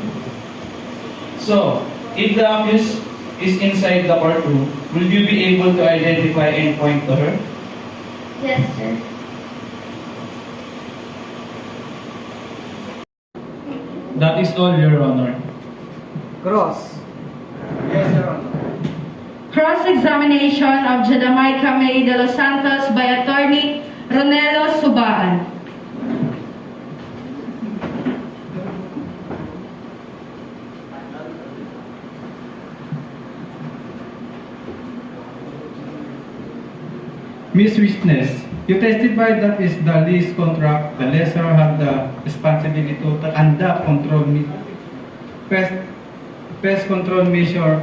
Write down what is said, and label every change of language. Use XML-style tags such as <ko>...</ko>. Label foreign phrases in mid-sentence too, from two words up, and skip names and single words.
<en>So, if the accused is inside the courtroom, will you be able to identify and point to her? Yes, sir. That is all, Your Honor. Cross. Yes, Your Honor. Cross-examination of Jadamaica May de los Santos by Attorney Ronelo Subaan. Miss Witness, you testified that is the lease contract, the lessor had the responsibility to conduct pest control measure.</en>